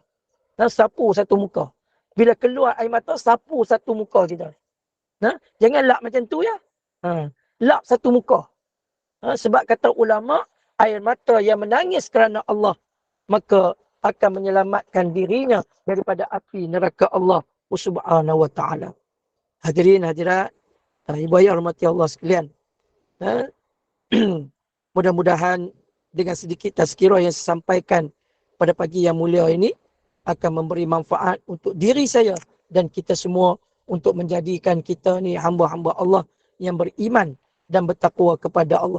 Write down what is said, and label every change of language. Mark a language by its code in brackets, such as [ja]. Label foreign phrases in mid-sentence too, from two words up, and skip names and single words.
[ms] Sapu satu muka. Bila keluar air mata, sapu satu muka kita. Jangan lap macam tu ya. Lap satu muka. Sebab kata ulama, air mata yang menangis kerana Allah, maka akan menyelamatkan dirinya daripada api neraka Allah [ar] سبحانه وتعالى. [ms] Hadirin hadirat, ibu ayah rahmati Allah sekalian. Mudah-mudahan dengan sedikit tazkirah yang saya sampaikan pada pagi yang mulia ini akan memberi manfaat untuk diri saya dan kita semua untuk menjadikan kita ni hamba-hamba Allah yang beriman dan bertakwa kepada Allah.